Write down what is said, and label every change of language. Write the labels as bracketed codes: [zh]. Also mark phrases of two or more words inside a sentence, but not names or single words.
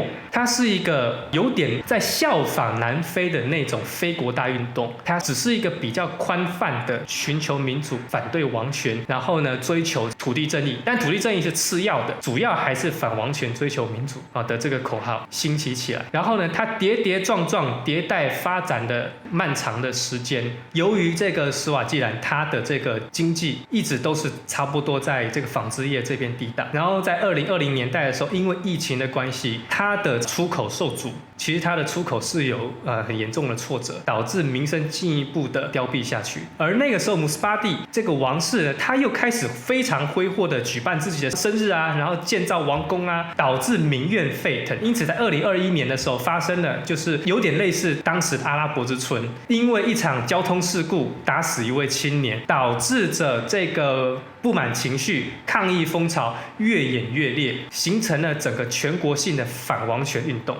[zh] 它是一個有點在效仿南非的那種非國大運動，它只是一個比較寬泛的尋求民主、反對王權，然後呢追求土地正義，但土地正義是次要的，主要還是反王權、追求民主的這個口號興起起來。然後呢，它跌跌撞撞、迭代發展的漫長的時間，由於這個史瓦濟蘭它的這個經濟一直都是差不多在這個紡織業這邊抵擋，然後在2020年代的時候，因為疫情的關係，它的出口受阻，其實它的出口是有很嚴重的挫折，導致民生進一步的凋敝下去。而那個時候，姆斯巴蒂這個王室呢，他又開始非常揮霍的舉辦自己的生日啊，然後建造王宮啊，導致民怨沸騰。因此，在2021年的時候發生了，就是有點類似當時的阿拉伯之春，因為一場交通事故打死一位青年，導致着這個不滿情緒、抗議風潮越演越烈，形成了整個全國性的反王權運動。